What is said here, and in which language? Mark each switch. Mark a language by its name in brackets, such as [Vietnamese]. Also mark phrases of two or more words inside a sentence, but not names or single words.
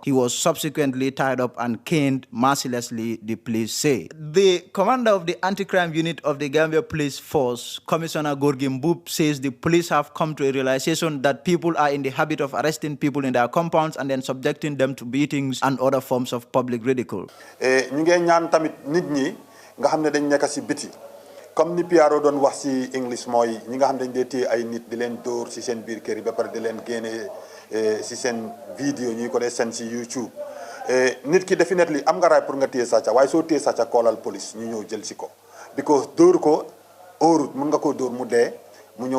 [English] He was subsequently tied up and caned mercilessly, the police say. The commander of the anti-crime unit of the Gambia Police Force, Commissioner Gorgim Boop, says the police have come to a realization that people are in the habit of arresting people in their compounds and then subjecting them to beatings and other forms of public ridicule. [Wolof] nga xamne dañ nekk ci biti comme ni Piaro doon wax ci English moy ñi nga xam dañ dé té ay nit di len door ci sen biir kër yi ba paré di len génné ci sen vidéo ñi ko dé sen ci YouTube nit ki definitely am nga ray pour nga téye sàcca waaye soo téye sàcca koolal police ñu ñëw jël ci ko because door ko or mën nga ko door mu dé mu ñëw